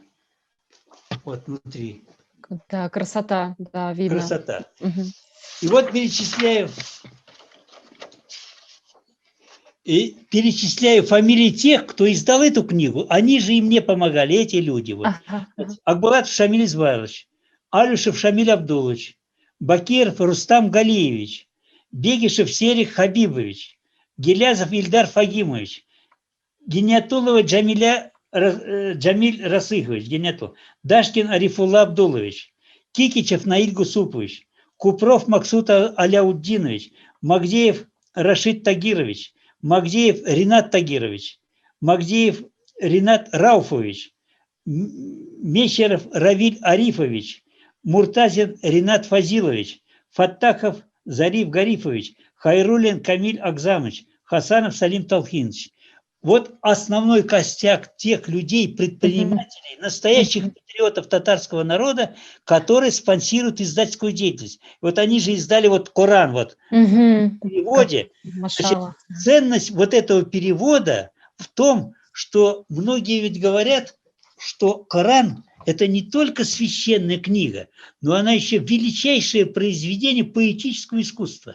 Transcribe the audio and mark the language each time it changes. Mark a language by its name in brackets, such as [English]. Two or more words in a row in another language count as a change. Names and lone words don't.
[Russian] Вот внутри. Да, красота, да, видно. Красота. Мгм. И вот перечисляю фамилии тех, кто издал эту книгу. Они же и мне помогали, эти люди. Вот. Ага, ага. Акбулатов Шамиль Извайлович, Алюшев Шамиль Абдулович, Бакиров Рустам Галиевич, Бегишев Серик Хабибович, Гелязов Ильдар Фагимович, Гениатулова Джамиль Расыхович, Гениатул, Дашкин Арифулла Абдулович, Кикичев Наиль Гусупович, Купров Максут Аляуддинович, Магдеев Рашид Тагирович, Магдеев Ринат Тагирович, Магдеев Ринат Рауфович, Мещеров Равиль Арифович, Муртазин Ринат Фазилович, Фаттахов Зариф Гарифович, Хайрулин Камиль Акзамович, Хасанов Салим Талхинович. Вот основной костяк тех людей, предпринимателей, настоящих патриотов татарского народа, которые спонсируют издательскую деятельность. Вот они же издали вот Коран вот в переводе. Значит, ценность вот этого перевода в том, что многие ведь говорят, что Коран – это не только священная книга, но она еще величайшее произведение поэтического искусства.